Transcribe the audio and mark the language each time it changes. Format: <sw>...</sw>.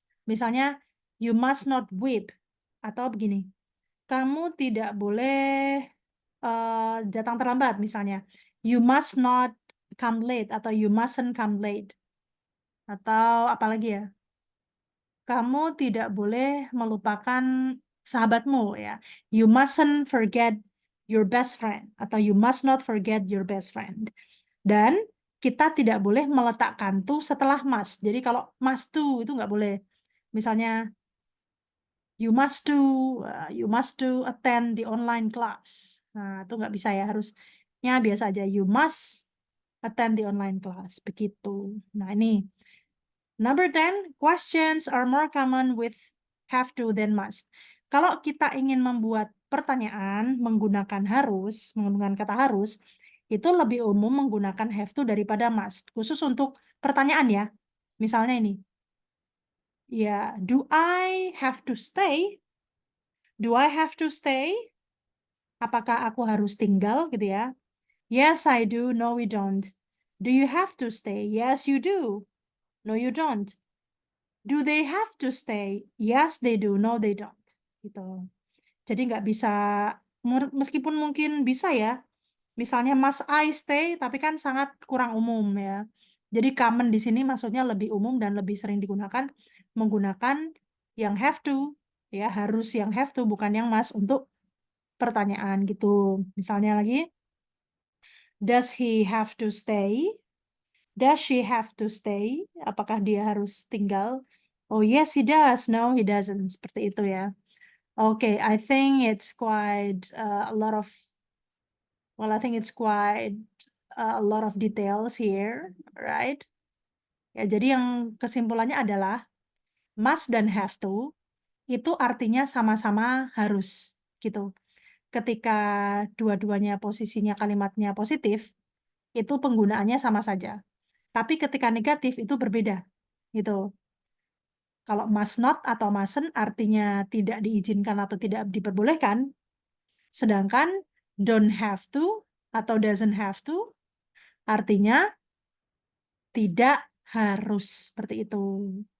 <id>Misalnya,</id> <en>you must not weep,</en> <id>atau begini, kamu tidak boleh datang terlambat misalnya.</id> <en>You must not come late atau you mustn't come late.</en> <id>Atau apalagi ya? Kamu tidak boleh melupakan sahabatmu ya.</id> <en>You mustn't forget your best friend atau you must not forget your best friend.</en> <id>Dan kita tidak boleh meletakkan to setelah must. Jadi kalau must to itu nggak boleh. Misalnya</id> <en>you must to attend the online class.</en> <id>Nah, itu nggak bisa ya, harusnya biasa aja.</id> <en>You must attend the online class.</en> <id>Begitu. Nah, ini.</id> <en>Number 10, questions are more common with have to than must.</en> <id>Kalau kita ingin membuat pertanyaan menggunakan kata harus, itu lebih umum menggunakan have to daripada must. Khusus untuk pertanyaan ya.</id> <en>Misalnya ini, ya, do I have to stay? Do I have to stay?</en> <id>Apakah aku harus tinggal gitu ya?</id> <en>Yes, I do. No, we don't. Do you have to stay? Yes, you do. No, you don't. Do they have to stay? Yes, they do. No, they don't. Gitu.</en> <id>Jadi nggak bisa, meskipun mungkin bisa ya. Misalnya</id> <en>must I stay,</en> <id>tapi kan sangat kurang umum ya. Jadi common di sini maksudnya lebih umum dan lebih sering digunakan menggunakan yang have to, ya harus yang have to bukan yang must untuk pertanyaan gitu.</id> <en>Misalnya lagi, does he have to stay? Does she have to stay?</en> <id>Apakah dia harus tinggal?</id> <en>Oh yes, he does. No, he doesn't.</en> <id>Seperti itu ya.</id> <en>Okay, I think it's quite a lot of, well, I think it's quite a lot of details here, right?</en> <id>Ya, jadi yang kesimpulannya adalah must dan have to itu artinya sama-sama harus gitu. Ketika dua-duanya posisinya kalimatnya positif, itu penggunaannya sama saja. Tapi ketika negatif itu berbeda, gitu. Kalau must not atau mustn't artinya tidak diizinkan atau tidak diperbolehkan, sedangkan don't have to atau doesn't have to artinya tidak harus, seperti itu.</id>